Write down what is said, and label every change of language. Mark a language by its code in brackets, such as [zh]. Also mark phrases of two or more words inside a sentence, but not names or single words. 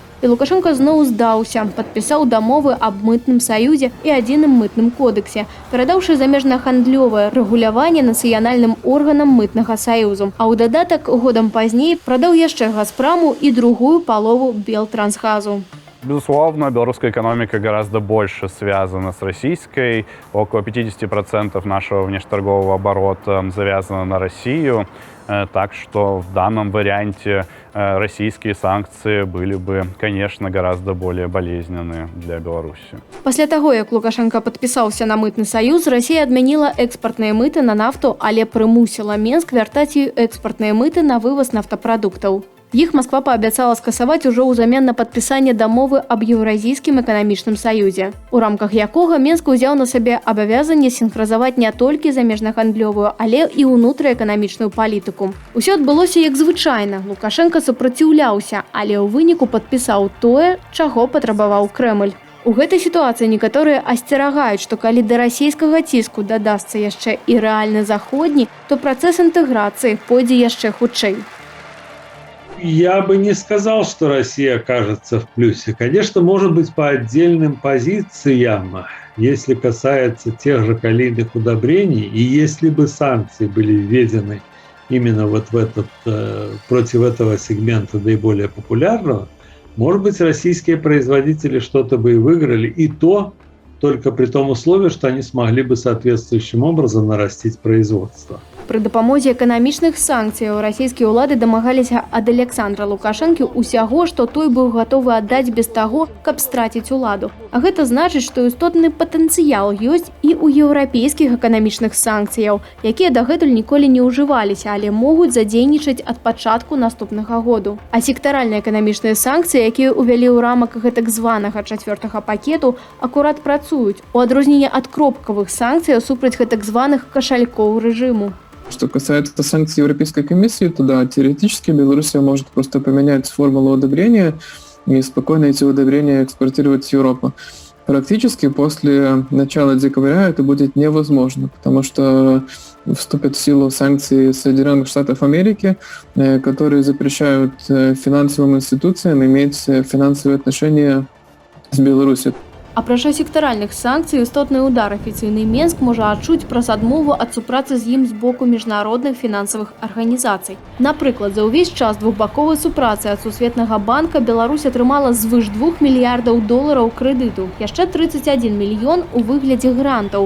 [be] І Лукашенко зноў здаўся, падпісаў дамовы аб мытным саюзе і адзіным мытным кодексе, перадаўшы замежнагандлёвае рэгуляванне нацыянальным органам мытнага саюзу. А ў дадатак годам пазней прадаў яшчэ Газпраму і другую палову Белтрансгазу. [ru] Безусловно, белорусская экономика гораздо больше связана с российской. Около 50% нашего внешнеторгового оборота завязано на Россию. Так что в данном варианте российские санкции были бы, конечно, гораздо более болезненные для Беларуси. [be] Пасля таго, як Лукашенко падпісаўся на мытны саюз, Расія адмяніла экспартныя мыты на нафту, але прымусіла Мінск вяртаць ёй экспартныя мыты на вываз нафтапрадуктаў. Іх Масква паабяцала скасаваць ужо ўзамен на падпісанне дамовы аб Еўразійскім эканамічным саюзе, у рамках якога Мінск узяў на сабе абавязанне сінхразаваць не толькі замежнагандлёвую, але і ўнутрыэканамічную палітыку. Усё адбылося як звычайна. Лукашенко супраціўляўся, але ў выніку падпісаў тое, чаго патрабаваў Крэмль. У гэтай сітуацыі некаторыя асцерагаюць, што калі да расійскага ціску дадасца яшчэ і рэальны заходні, то працэс інтэграцыі пойдзе яшчэ хутчэй. [ru] Я бы не сказал, что Россия окажется в плюсе. Конечно, может быть, по отдельным позициям, если касается тех же калийных удобрений, и если бы санкции были введены именно вот в этот, против этого сегмента наиболее популярного, может быть, российские производители что-то бы и выиграли, и то только при том условии, что они смогли бы соответствующим образом нарастить производство. [be] пры дапамозе эканамічных санкцыяў расійскія ўлады дамагаліся ад Александра Лукашэнкі ўсяго, што той быў гатовы аддаць без таго, каб страціць уладу. А гэта значыць, што істотны патэнцыял ёсць і ў еўрапейскіх эканамічных санкцыяў, якія дагэтуль ніколі не ўжываліся, але могуць задзейнічаць ад пачатку наступнага году. А сектаральныя эканамічныя санкцыі, якія ўвялі ў рамак гэтак званага 4-го пакету, акурат працуюць, у адрозненне ад кропкавых санкцыяў супраць гэтак званых кашалькоў режиму. [ru] Что касается санкций Европейской комиссии, то да, теоретически Белоруссия может просто поменять формулу одобрения и спокойно эти удобрения экспортировать в Европу. Практически после начала декабря это будет невозможно, потому что вступят в силу санкции Соединенных Штатов Америки, которые запрещают финансовым институциям иметь финансовые отношения с Беларусью. [be] Апрача сектаральных санкцый, істотны удар афіцыйны Менск можа адчуць праз адмову ад супрацы з ім з боку міжнародных фінансавых арганізацый. Напрыклад, за ўвесь час двухбаковай супрацы ад Сусветнага банка Беларусь атрымала звыш 2 мільярдаў долараў крэдыту, яшчэ 31 мільён у выглядзе грантаў.